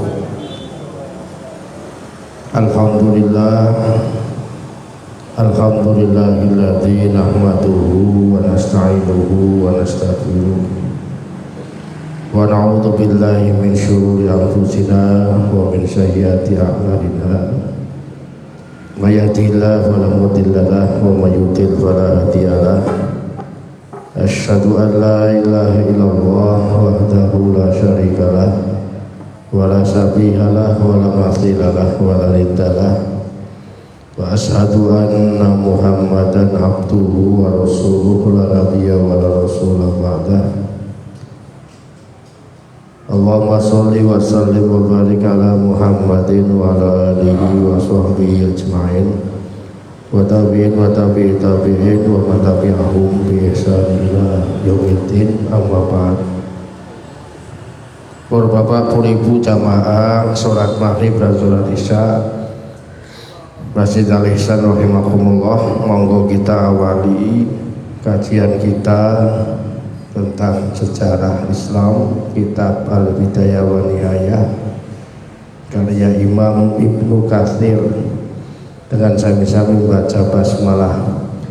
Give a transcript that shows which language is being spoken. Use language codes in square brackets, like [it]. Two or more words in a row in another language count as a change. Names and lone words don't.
[ar] الحمد لله الذي نحمده ونستعينه ونستغفره ونعوذ بالله من شرور أنفسنا ومن سيئات أعمالنا. من يهده الله فلا مضل له ومن يضلل فلا هادي له. أشهد أن لا إله إلا الله وحده لا شريك له ولا شبيه له ولا مثيل له ولا ند له وأشهد أن محمدا عبده ورسوله لا نبي ولا رسول بعده. اللهم صل وسلم وبارك على محمد وعلى آله وصحبه أجمعين والتابعين وتابعي التابعين ومن تبعهم بإحسان إلى يوم الدين، أما بعد. [id] Para bapak, para ibu jamaah salat maghrib dan salat isya Masjid Al-Ihsan rahimakumullah, monggo kita awali kajian kita tentang sejarah Islam, kitab Al-Bidayah wa Nihayah karya Imam Ibnu Katsir, dengan sami-sami baca basmalah.